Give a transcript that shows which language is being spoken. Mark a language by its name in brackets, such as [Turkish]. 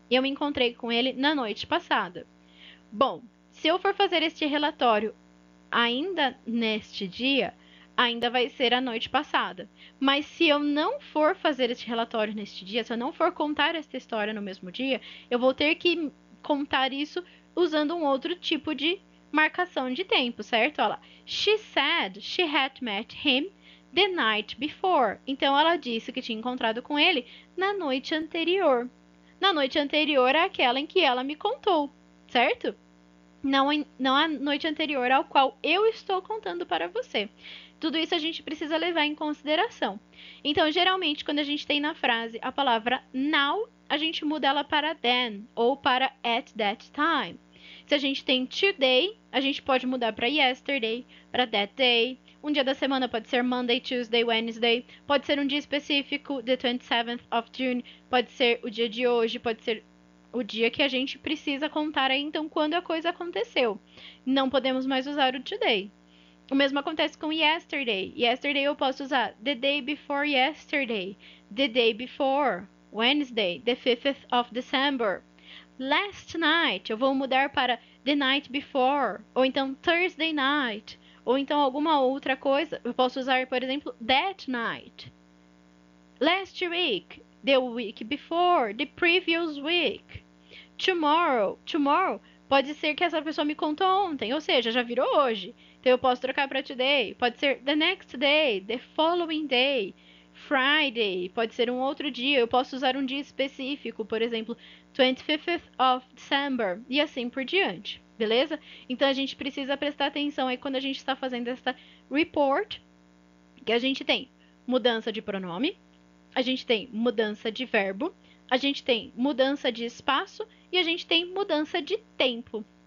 [Portuguese] Eu me encontrei com ele na noite passada. Bom, se eu for fazer este relatório ainda neste dia, ainda vai ser a noite passada. Mas se eu não for fazer este relatório neste dia, se eu não for contar esta história no mesmo dia, eu vou ter que contar isso usando um outro tipo de marcação de tempo, certo? Olha lá. [English] She said she had met him the night before. [Portuguese] Então, ela disse que tinha encontrado com ele na noite anterior. Na noite anterior àquela em que ela me contou, certo? Não a noite anterior ao qual eu estou contando para você. Tudo isso a gente precisa levar em consideração. Então, geralmente, quando a gente tem na frase a palavra now, a gente muda ela para then ou para [English] at that time. [Portuguese] Se a gente tem today, a gente pode mudar para yesterday, para [English] that day. [Portuguese] Um dia da semana pode ser Monday, Tuesday, Wednesday. Pode ser um dia específico, [English] the 27th of June. [Portuguese] Pode ser o dia de hoje, pode ser o dia que a gente precisa contar aí, então, quando a coisa aconteceu. Não podemos mais usar o today. O mesmo acontece com yesterday. [English] Yesterday [Portuguese] eu posso usar [English] the day before yesterday, the day before, Wednesday, the 5th of December. [Portuguese] Last night, eu vou mudar para [English] the night before, [Portuguese] ou então [English] Thursday night, [Portuguese] ou então alguma outra coisa. Eu posso usar, por exemplo, [English] that night. Last week, the week before, the previous week. [Portuguese] Tomorrow, tomorrow pode ser que essa pessoa me contou ontem, ou seja, já virou hoje. Então eu posso trocar para today. Pode ser [English] the next day, the following day. [Portuguese] Friday, pode ser um outro dia. Eu posso usar um dia específico, por exemplo, 25th of December, e assim por diante, beleza? Então a gente precisa prestar atenção aí quando a gente está fazendo essa report, que a gente tem mudança de pronome, a gente tem mudança de verbo, a gente tem mudança de espaço e a gente tem mudança de tempo.